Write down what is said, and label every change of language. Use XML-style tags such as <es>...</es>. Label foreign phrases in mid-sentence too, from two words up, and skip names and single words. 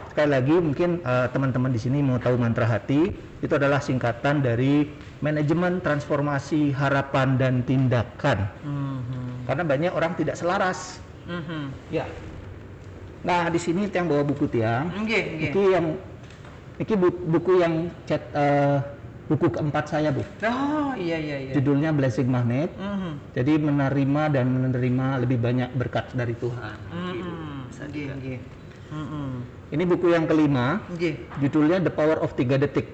<id>Sekali lagi mungkin teman-teman di sini mau tahu Mantra Hati itu adalah singkatan dari Manajemen Transformasi Harapan dan Tindakan. Karena banyak orang tidak selaras. Ya. Nah di sini yang bawa buku tiang. Nggih. Iki buku yang buku keempat saya, Bu. Oh, iya. Judulnya Blessing Magnet. Jadi menerima dan menerima lebih banyak berkat dari Tuhan. Nggih. Ini buku yang kelima. Judulnya The Power of 3 Detik.</id>